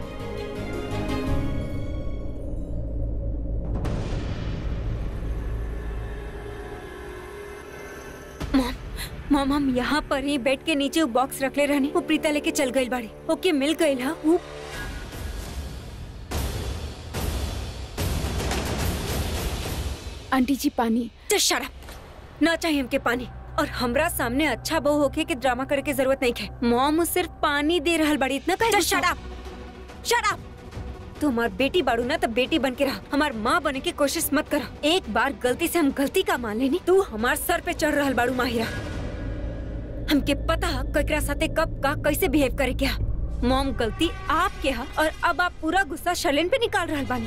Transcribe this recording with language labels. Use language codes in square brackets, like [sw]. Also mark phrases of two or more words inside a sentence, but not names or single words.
[bho] मॉम हम यहाँ पर ही बेड के नीचे वो बॉक्स रख ले रहनी, वो प्रीता लेके चल गई बाड़ी। ओके मिल गई हा वो। आंटी जी पानी। [en] Just shut up। [bho] ना चाहिए हमके पानी और हमरा सामने अच्छा बहू होके के ड्रामा करे के जरूरत नहीं है। मॉम सिर्फ पानी दे रहल बाड़ी, इतना कहे। [en] Just shut up। Shut up। [bho] तू हमार बेटी बाड़ू ना तो बेटी बन के रहा, हमार माँ बने की कोशिश मत करा। एक बार गलती से हम गलती का मान लेनी, तू हमार सर पे चढ़ रहल बाड़ू माहिरा। हमके पता ककरा साथे कब का कैसे बिहेव करे क्या। मॉम गलती आपके हा और अब आप पूरा गुस्सा शर्लिन पे निकाल रहल बानी।